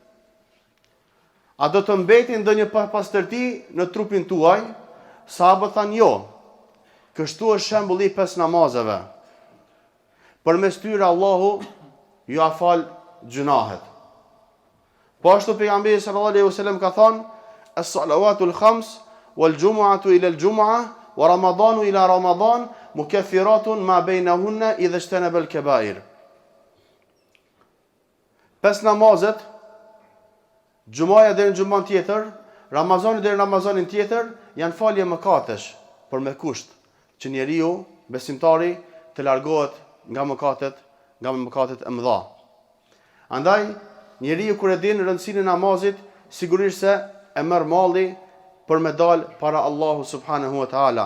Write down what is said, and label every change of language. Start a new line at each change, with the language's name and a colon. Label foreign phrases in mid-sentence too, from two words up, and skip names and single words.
Albanian: A do të mbeti ndonjë pastërti në trupin tuaj?" Sahabët thanë: "Jo." Kështu është shembulli i 5 namazeve. Përmes tyre Allahu ju afal gjunahet. Po ashtu pejgamberi
Arabic: صلى الله عليه وسلم
Albanian: ka thënë:
Arabic: "الصلوات الخمس والجمعة إلى الجمعة ورمضان إلى رمضان مكفرات ما بينهن إذا اجتنب الكبائر."
Albanian: 5 namazet, xumaja deri në xumën tjetër, Ramazani deri në Ramazanin tjetër, janë falje mëkatesh, por me kusht që njeriu, besimtari, të largohet nga mëkatet e mëdha. Andaj, njeriu kur e din rëndësinë e namazit, sigurisht se e merr malli për me dal para Allahu
Arabic: سبحانه وتعالى.